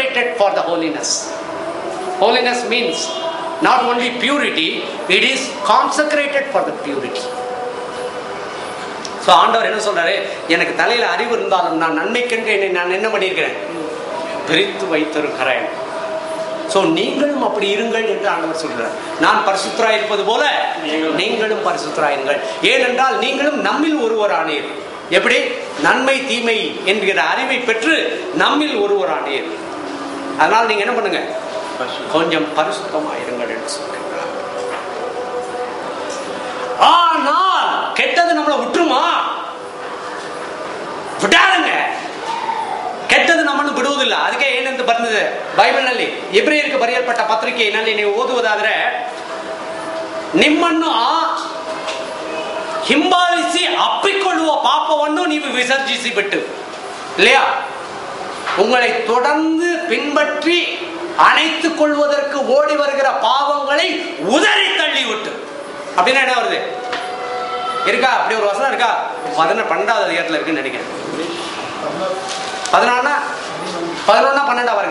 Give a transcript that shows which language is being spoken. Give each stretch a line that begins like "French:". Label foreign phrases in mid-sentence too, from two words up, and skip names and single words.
English: consecrated for the holiness. Holiness means not only purity, it is consecrated for the purity.
Tamil: ஸோ ஆண்டவர் என்ன சொல்றாரு, எனக்கு தலையில அறிவு இருந்தாலும் நான் நன்மைக்கென்று என்னை நான் என்ன பண்ணியிருக்கிறேன், பிரித்து வைத்திருக்கிறேன். ஸோ நீங்களும் அப்படி இருங்கள் என்று ஆண்டவர் சொல்கிறார். நான் பரிசுத்தராய் இருப்பது போல நீங்களும் பரிசுத்தராயிருங்கள். ஏனென்றால் நீங்களும் நம்மில் ஒருவரானீர். எப்படி? நன்மை தீமை என்கிற அறிவை பெற்று நம்மில் ஒருவரானீர். அதனால் நீங்க என்ன பண்ணுங்க, கொஞ்சம் பரிசுத்தமாயிருங்கள் என்று சொல்கிறார். ஆனால் கெட்டது நம்மளை விட்டுருமா? விடாதுங்க.
Kannada: ಕೆಟ್ಟದು ನಮ್ಮನ್ನು ಬಿಡುವುದಿಲ್ಲ. ಅದಕ್ಕೆ ಏನಂತ ಬಂದಿದೆ ಬೈಬಲ್ನಲ್ಲಿ, ಇಬ್ರಿಯರಿಗೆ ಬರೆಯಲ್ಪಟ್ಟ ಪತ್ರಿಕೆಯಲ್ಲಿ ನೀವು ಓದುವುದಾದ್ರೆ, ನಿಮ್ಮನ್ನು ಹಿಂಬಾಲಿಸಿ ಅಪ್ಪಿಕೊಳ್ಳುವ ಪಾಪವನ್ನು ನೀವು ವಿಸರ್ಜಿಸಿ ಬಿಟ್ಟು,
Tamil: இல்லையா, உங்களை தொடர்ந்து பின்பற்றி அணைத்துக் கொள்வதற்கு ஓடி வருகிற பாவங்களை உதறி தள்ளி விட்டு. அப்படின்னா என்ன வருது இருக்கா? அப்படி ஒரு வசனம் இருக்கா? 12வது அதிகாரத்தில் இருக்குன்னு நினைக்கிறேன். 11 12 பாருங்க.